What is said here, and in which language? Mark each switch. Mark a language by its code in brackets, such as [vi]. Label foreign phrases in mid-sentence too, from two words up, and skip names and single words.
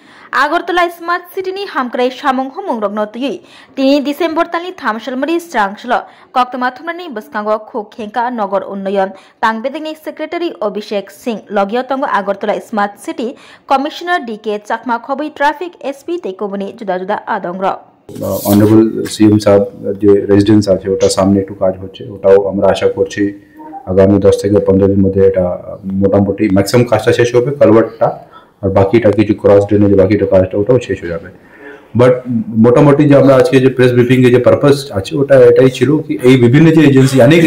[trp] আগরতলা স্মার্ট সিটিनि हामक्राय सामुं हुमुं रग्न तुयै 3 डिसेम्बर तालनि 3 सालमरि स्रांसल कक्तमा थुमनानि बसकांगो खुखेंका नगर उन्नयन तांगबेदिनि सेक्रेटारि अभिषेक सिंह लगियो तंगो আগরতলা स्मार्ट सिटी कमिशनर डीके चाकमा खबै [en] traffic SP [trp] तेकोबनि जुदा जुदा आदंग्र [en] honorable CM [bn] সাহেব যে রেজিডেন্স আছে ওটা সামনে একটু কাজ হচ্ছে, ওটাও আমরা আশা করছি আগামী 10 থেকে 15 দিনের মধ্যে এটা মোটামুটি ম্যাক্সিমাম কাজটা শেষ হবে, কালভার্টটা আর বাকিটা কিছু [en] cross drainage [bn] বাকিটা কাজটা ওটাও শেষ হয়ে যাবে। বাট মোটামুটি যে আমরা আজকে যে [en] press briefing [bn] এর যে পারপাস আছে ওটা এটাই ছিল কি এই বিভিন্ন যে এজেন্সি অনেক